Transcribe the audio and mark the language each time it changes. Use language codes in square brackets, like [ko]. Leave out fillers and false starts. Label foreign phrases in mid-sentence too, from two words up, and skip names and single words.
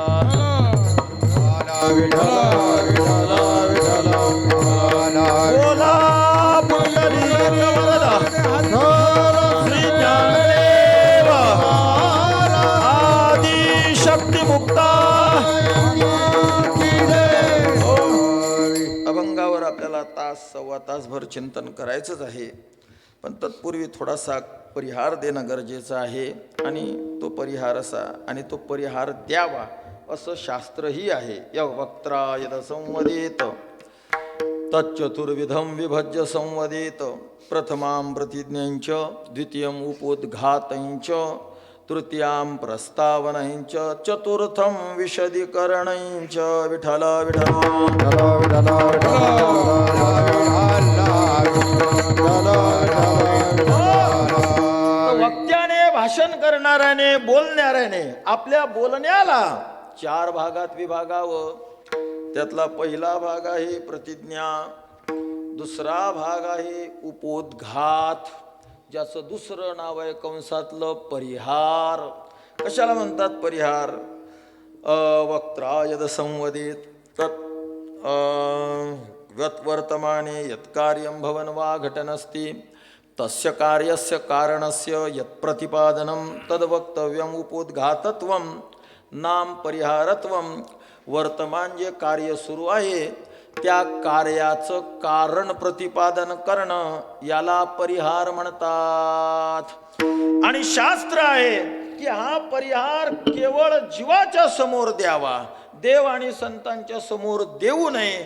[mr] बोला पुंडलिक वरदा श्री ज्ञानदेव आदि शक्ती मुक्ता अभंगावर आपल्याला तास सव्वा किंवा तासभर चिंतन करायचंच आहे, पण तत्पूर्वी थोडासा परिहार देणं गरजेचं आहे. आणि तो परिहार असा, आणि तो परिहार द्यावा असं शास्त्रही आहे. [sa] यवक्त्रा यद संवदेत तच्चतुर्विधम विभज्य संवदेत. प्रथमां प्रतिज्ञांच, द्वितीयं उपोद्घातञ्च, तृतीयां प्रस्तावनञ्च, चतुर्थं विशदीकरणञ्च. [mr] विठ्ठल विठ्ठल वक्त्याने, भाषण करणाऱ्याने, बोलणाऱ्याने आपल्या बोलण्याला 4 भागात विभागावं. त्यातला पहिला भाग आहे प्रतिज्ञा, दुसरा भाग आहे उपोद्घात, ज्याचं दुसरं नाव आहे कंसातलं परिहार. कशाला म्हणतात परिहार? [sa] वक्त्रा यद संवदेत तत् वर्तमाने यत् कार्यं भवन वा घटनस्ति तस्य कार्यस्य कारणस्य यत् प्रतिपादनं तद् वक्तव्यम्. उपोद्घातत्वं नाम परिहारत्वं. [mr] वर्तमान जे कार्य सुरू आहे त्या कार्याचं कारण प्रतिपादन करणं याला परिहार म्हणतात. आणि शास्त्र आहे की हा परिहार केवळ जीवाच्या समोर द्यावा, देव आणि संतांच्या समोर देऊ नये.